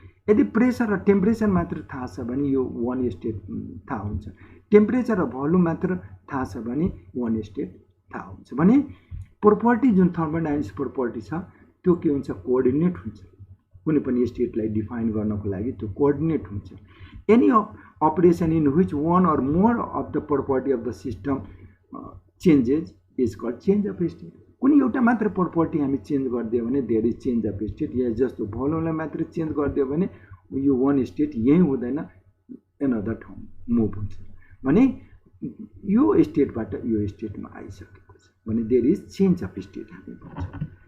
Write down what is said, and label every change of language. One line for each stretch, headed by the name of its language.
Nepali: यदि प्रेसर र टेम्परेचर मात्र थाहा छ भने यो 1 स्टेट थाहा हुन्छ, टेम्परेचर र भोल्युम मात्र थाहा छ भने 1 स्टेट थाहा हुन्छ। भने प्रपर्टी जुन थर्मोडायनामिक्स प्रपर्टी छ त्यो के हुन्छ कोअर्डिनेट हुन्छ। कुनै पनि स्टेटलाई डिफाइन गर्नको लागि त्यो कोअर्डिनेट हुन्छ।
English: Any operation in which one or more of the property of the system changes is called change of state।
Nepali: कुनै एउटा मात्र प्रपर्टी हामी चेन्ज गरिदियो भने
English: There is change of state.
Nepali: या जस्तो भोल्युमलाई मात्र चेन्ज गरिदियो भने यो 1 स्टेट यही हुँदैन, एनदर ठाउँ मुभ हुन्छ भने यो स्टेटबाट यो स्टेटमा आइसकेको छ भने
English: there is change of state
Nepali: हामी भन्छौँ।